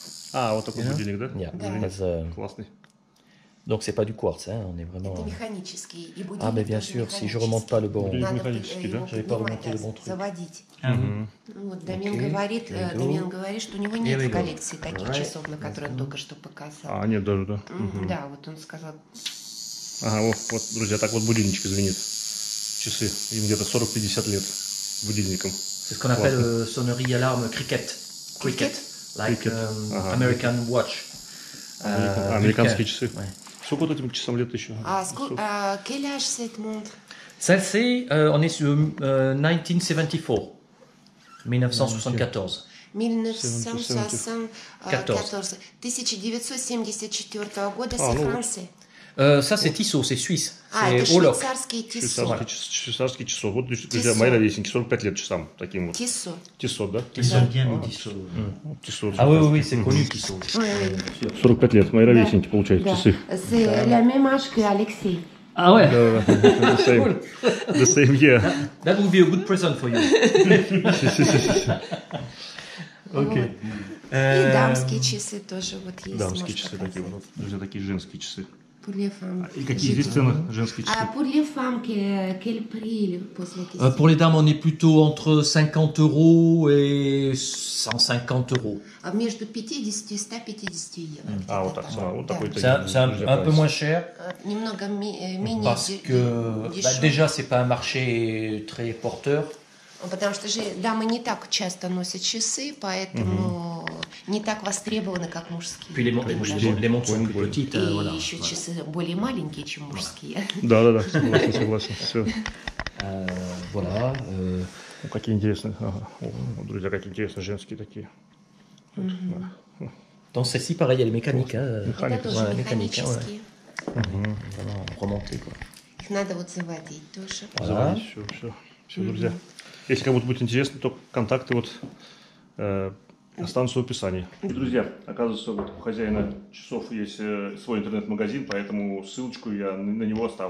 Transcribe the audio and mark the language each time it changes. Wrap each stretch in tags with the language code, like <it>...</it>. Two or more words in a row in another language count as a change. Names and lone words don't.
<ru>А, вот такой будильник, да?</ru> <en>Yeah,</en> <ru>Да.</ru> <en>that's,</en> <ru>Классный.</ru> <fr>donc c'est pas du quartz, hein, on est vraiment.</fr> <ru>Это механический. И будильник</ru> <fr>Ah, mais bien</fr> <ru>тоже</ru> <fr>sûr, si je remonte pas le bon.</fr> <ru>Будильник Надо механический, да? его</ru> <fr>J'avais pas</fr> <ru>поднимать,</ru> <fr>remonté le bon truc.</fr> <ru>заводить. Мгм. Вот, Дамен Окей, говорит,</ru> <en>here we go.</en> <ru>Дамен говорит, что у него</ru> <en>Here</en> <ru>нет</ru> <en>we</en> <ru>в</ru> <en>go.</en> <ru>коллекции таких</ru> <en>Alright,</en> <ru>часов, на которые он только что показал. А, нет, даже, да. Да, вот он сказал. Ага, вот, друзья, так вот будильничек звенит. Часы. Им где-то 40-50 лет будильником.</ru> <fr>C'est ce qu'on appelle sonnerie alarme cricket.</fr> <en>Cricket. Like</en> <ru>Cricket. Ага.</ru> <en>American watch.</en> <ru>Американские часы.</ru> <fr>Ouais.</fr> <ru>Сколько вот этим часам лет еще?</ru> <fr>Quel âge cette montre? Ça, c'est, on est sur 1974. 1974.</fr> <ru>1974. 1974 года, А,</ru> <fr>c'est</fr> <ru>ну, Франции.</ru> <fr>Ça, c'est Tissot, c'est suisse.</fr> <ru>Это</ru> <fr>C'est Olof.</fr> <ru>швейцарские Тиссо. Швейцарский часов. Вот, друзья, Тиссо. мои ровесники, 45 лет часам таким вот. Тиссо. Тиссот, да?</ru> <fr>Ils sont bien les Tissot.</fr> <ru>Тиссот.</ru> <fr>Ah oui, oui, oui, c'est connu Tissot.</fr> <ru>45 лет. Мои ровесники, получается, Да. часы.</ru> <fr>C'est la même âge que Алексей. Ah ouais.</fr> <en>The same. The same year. That would be a good present for you. Ok.</en> <ru>И дамские часы тоже вот есть. Дамские можешь часы показать. такие вот. Друзья, такие женские часы.</ru> <fr>Pour les femmes.</fr> <ru>И какие здесь цены женские часы?</ru> <fr>Pour les femmes, quel prix pose la question? Pour les dames, on est plutôt entre 50 € et 150 €.</fr> <ru>Между 50 и 150 евро. А, вот так, вот такой.</ru> <fr>C'est un peu moins cher</fr> <ru>Немного менее</ru> <fr>parce que bah, déjà, c'est pas un marché très porteur.</fr> <ru>Потому что же дамы не так часто носят часы, поэтому не так востребованы, как мужские.</ru> <fr>Puis les montres sont plus petites.</fr> <ru>И</ru> <fr>Voilà.</fr> <ru>еще часы более маленькие, чем мужские. Да, согласен. Все.</ru> <fr>Voilà.</fr> <ru>Какие интересные. Ага. О, друзья, какие интересные женские такие.</ru> <fr>Donc celle-ci, pareil, elle est mécanique. Hein.</fr> <ru>Это тоже</ru> <fr>Ouais, mécanique, hein, ouais.</fr> <ru>механические.</ru> <fr>Vraiment remontée, quoi.</fr> <ru>Их надо вот заводить тоже.</ru> <fr>Voilà.</fr> <ru>Все, друзья. Если кому-то будет интересно, то контакты вот останутся в описании. И, друзья, оказывается, вот у хозяина часов есть свой интернет-магазин, поэтому ссылочку я на него оставлю.</ru>